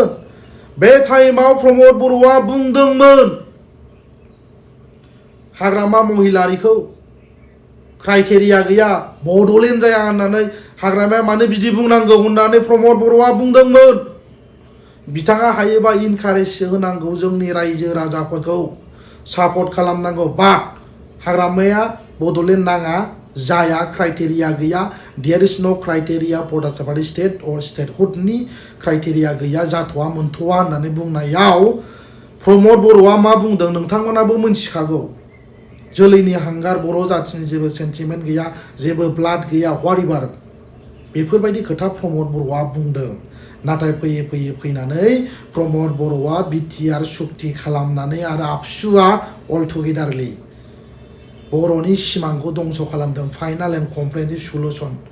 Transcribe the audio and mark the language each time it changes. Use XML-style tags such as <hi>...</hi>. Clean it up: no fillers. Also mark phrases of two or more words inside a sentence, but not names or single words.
<brx>बे टाइमाव प्रमद बर'आ बुंदोंमोन हाग्रामा महिलारिखौ क्राइटेरिया गैया, बड'लेण्ड जाया होननानै। हाग्रामाया मानो बिदि बुंनांगौ होननानै प्रमद बर'आ बुंदोंमोन। बिथाङा हायोबा इनकारेज होनांगौ जोंनि रायजो राजाफोरखौ। सापर्ट खालामनांगौ बाट हाग्रामाया बड'लेण्ड नाङा जाया क्राइटेरिया गैया</brx> <en>there is no criteria for the separate state or statehood</en> <brx>क्राइटेरिया गैया जाथ'वा मोनथ'वा होननानै बुंनायाव प्रमद बर'आ मा बुंदों नोंथांमोनाबो मिन्थिखागौ जोलैनि हांगार बर' जाथिनि जेबो सेन्टिमेन्ट गैया जेबो ब्लाड गैया व्हाटएभार बेफोरबायदि खोथा प्रमद बर'आ बुंदों नाथाय फैयै फैनानै प्रमद बर'आ बिटिआर सुक्ति खालामनानै आरो आबसुआ</brx> <en>all togetherly</en> <brx>बर'नि सिमांखौ दंस' खालामदों</brx> <en>final and comprehensive solution</en>